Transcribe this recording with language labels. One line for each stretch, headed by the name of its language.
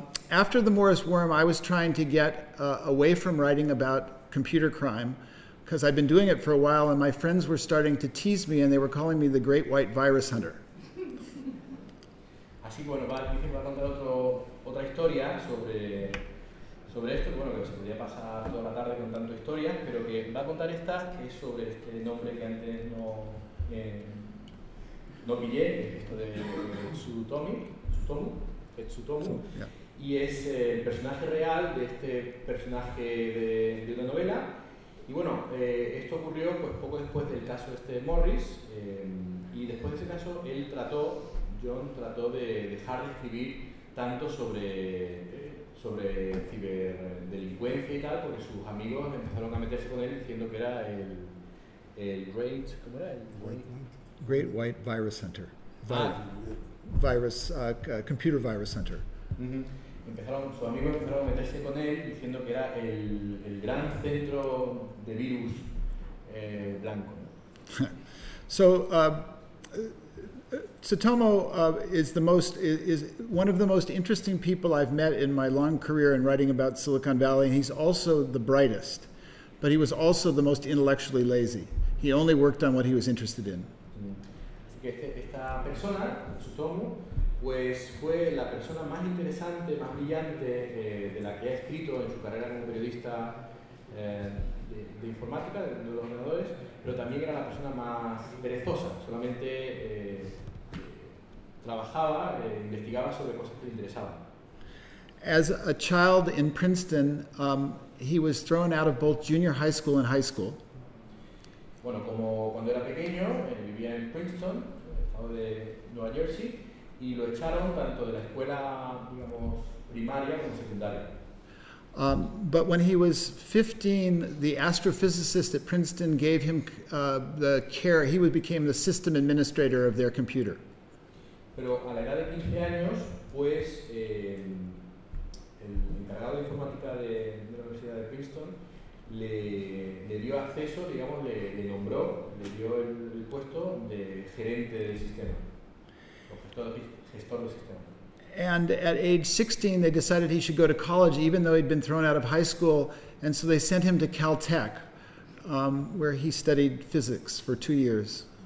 English: After the Morris Worm, I was trying to get away from writing about computer crime, because I'd been doing it for a while, and my friends were starting to tease me, and they were calling me the Great White Virus Hunter.
Spanish: Así bueno, va a contar otra historia sobre esto, bueno, que se podría pasar toda la tarde contando historias. historias, pero que va a contar esta, que es sobre este nombre que antes no, no pillé, esto de Tsutomu. Y es el personaje real de este personaje de una novela. Y bueno, esto ocurrió pues poco después del caso este de Morris, y después de ese caso, él trató, John trató de dejar de escribir tanto sobre, sobre ciberdelincuencia y tal, porque sus amigos empezaron a meterse con él diciendo que era el Great, ¿cómo era? El
English: Great White Virus Center. Virus, Computer Virus Center. Uh-huh.
Spanish: Empezaron, sus amigos empezaron a meterse con él diciendo que era el gran centro de virus blanco.
English: So, Tsutomu is the most is one of the most interesting people I've met in my long career in writing about Silicon Valley, and he's also the brightest, but he was also the most intellectually lazy. He only worked on what he was interested in.
Spanish: Así que esta persona, Tsutomu, pues fue la persona más interesante, más brillante de la que ha escrito en su carrera como periodista de informática, de los ordenadores, pero también era la persona más perezosa, solamente trabajaba, investigaba sobre cosas que le interesaban.
English: As a child in Princeton, he was thrown out of both junior high school and high school.
Spanish: Bueno, como cuando era pequeño, vivía en Princeton, estado de Nueva Jersey, y lo echaron tanto de la escuela, digamos, primaria como secundaria.
English: But when he was 15, the astrophysicist at Princeton gave him the care. He became the system administrator of their computer.
Spanish: Pero a la edad de 15 años, pues el encargado de informática de la Universidad de Princeton le dio acceso, digamos, le nombró, le dio el puesto de gerente del sistema, o gestor del sistema.
English: And at age 16, they decided he should go to college, even though he'd been thrown out of high school. And so they sent him to Caltech, where he studied physics for 2 years.